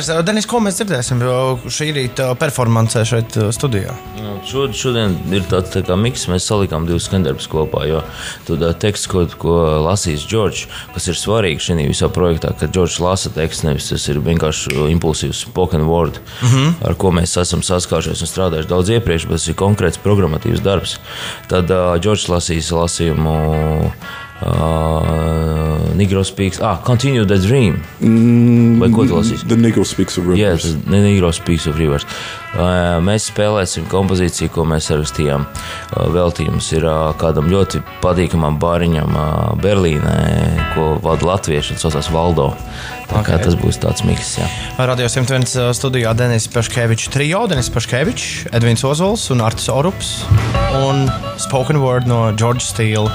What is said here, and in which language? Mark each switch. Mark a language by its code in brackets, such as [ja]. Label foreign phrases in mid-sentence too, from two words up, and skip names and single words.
[lv] Denis, ko mēs dzirdēsim šī rīta performancē šeit studijā? Šodien ir tāds tā kā miks, mēs salikām 2 skandarbus kopā, jo tad teksts, ko lasīs George, kas ir svarīgi šajā visā projektā, ka George lasa teksts, nevis tas ir vienkārši impulsīvs [en] spoken word, [lv] ar ko mēs esam saskāršies un strādājuši daudz iepriekš, bet tas ir konkrēts programmatīvs darbs. Tad George lasīs lasījumu Negro Speaks, Continue the Dream. Vai ko tu lasīs? [en] The Negro Speaks of Rivers. Yes, the Negro Speaks of Rivers. [lv] Mēs spēlēsim kompozīciju, ko mēs sarakstījām. Veltījums ir kādam ļoti patīkamam bāriņam Berlīnē, ko vada latvieši, un saucās Valdo. Tā kā tas būs tāds miks, jā. Radio 101 studijā Denis Paškevičs trio, Denis Paškevičs, Edvins Ozols un Artis Orups un [en] Spoken Word [lv] no George Steele.